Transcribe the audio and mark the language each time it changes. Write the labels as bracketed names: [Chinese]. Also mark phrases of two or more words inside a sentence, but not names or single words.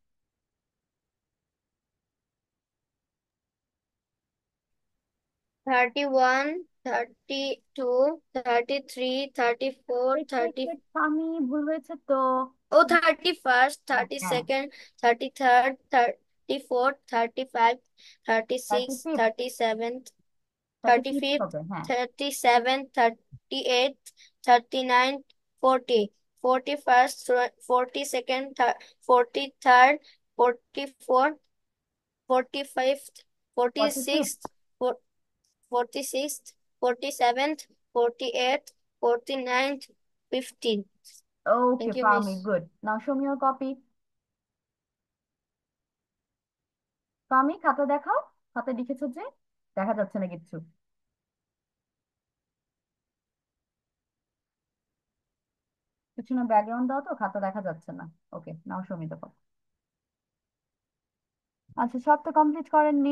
[English] 31, 32, 33, 34, wait wait 30. [Bangla] ওয়েট, ফার্মি ভুল হয়েছে তো। [English] Oh, 31st, [Bangla] হ্যাঁ, [English] 32nd, 33rd, 34th, 35th, থার্টি 36th, ফিফথ। 37th, thirty fifth 35th, [Bangla] হবে, হ্যাঁ। [English] 37th, 38th, 39th, 40, 41st, 42nd, 43rd, 44th, 45th, forty fifth. 46th, 46th, 47th, 48th, 49th, 15th. ওকে Thank you, ফার্মি, Miss. Good. Now show me your copy. ফার্মি, [Bangla] খাতা দেখাও। খাতায় লিখেছো যে? দেখা যাচ্ছে না কিচ্ছু। কিছু না, ব্যাকগ্রাউন্ড দাও তো, খাতা দেখা যাচ্ছে না। [English] Okay, now show me the copy. [Bangla] আচ্ছা, সব তো কমপ্লিট করেননি।